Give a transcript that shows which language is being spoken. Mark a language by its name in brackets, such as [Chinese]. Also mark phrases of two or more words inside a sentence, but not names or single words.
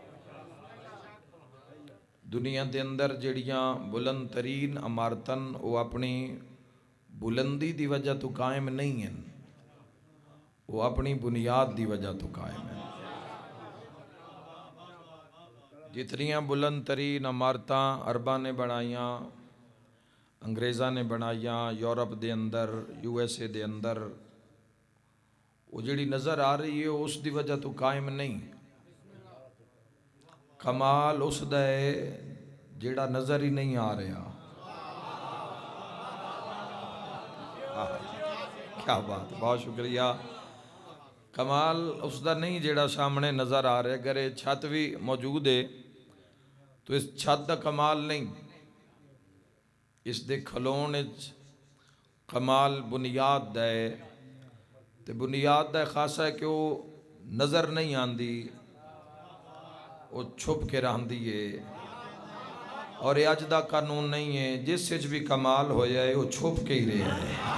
[Punjabi] دنیا دے اندر جڑیاں بلند ترین عمارتاں وہ اپنی بلندی دی وجہ تو قائم نہیں ہیں، وہ اپنی بنیاد دی وجہ تو قائم ہیں. جتنیاں بلند ترین عمارتاں عرباں نے بنائیاں، انگریزاں نے بنائیاں، یورپ دے اندر، یو ایس اے دے اندر، وہ جڑی نظر آ رہی ہے اس دی وجہ تو قائم نہیں. کمال اس دا ہے جڑا نظر ہی نہیں آ رہا. [Urdu] کیا بات، بہت شکریہ. [Punjabi] کمال اس دا نہیں جڑا سامنے نظر آ رہا. اگر یہ چھت بھی موجود ہے تو اس چھت دا کمال نہیں، اس دے کھلون وچ کمال بنیاد دا ہے. تے بنیاد دا خاصا ہے کہ وہ نظر نہیں آندی، وہ چھپ کے رہندی ہے. اور یہ اج دا قانون نہیں ہے، جس وچ بھی کمال ہو جائے وہ چھپ کے ہی رہے ہے.